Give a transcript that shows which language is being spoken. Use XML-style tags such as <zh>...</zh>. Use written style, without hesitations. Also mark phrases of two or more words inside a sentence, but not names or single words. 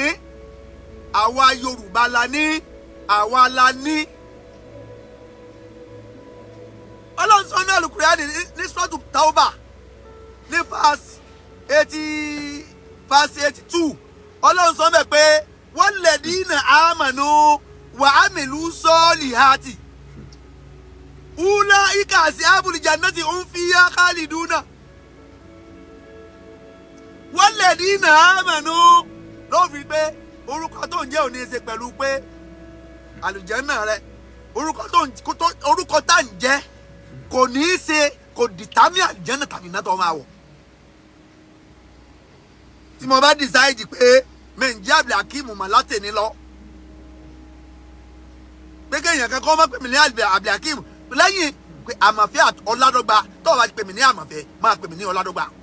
<yo>Àwa Yorùbá la ní, àwa la ní. Ọlọ́run sọ ní Al-Qur'ani ní Suratu Tawbah ní verse 82. Ọlọ́run sọ bẹ́ẹ̀ pé</yo> <ar>والذين آمنوا وعملوا الصالحات أولئك أصحاب الجنة هم فيها خالدون. والذين آمنوا</ar> <yo>ló fi pé orúkọ tó ń jẹ́ ò ní ṣe pẹ̀lú pé àlùjánnà rẹ, orúkọ tá ń jẹ́ kò ní í ṣe, kò dìtámì àlùjánnà tàbí iná tó máa wọ̀. Tí mo bá decide pé mẹ́ǹjẹ́ Abdul Akeem mà látẹ̀ni lọ, pé kéèyàn kankan má pè mí ní Abdul Akeem lẹ́yìn pé Àmọ̀fẹ́ Ọládọ́gba, tó bá ti pè mí ní Àmọ̀fẹ́ máa pè mí ní Ọládọ́gba.</yo>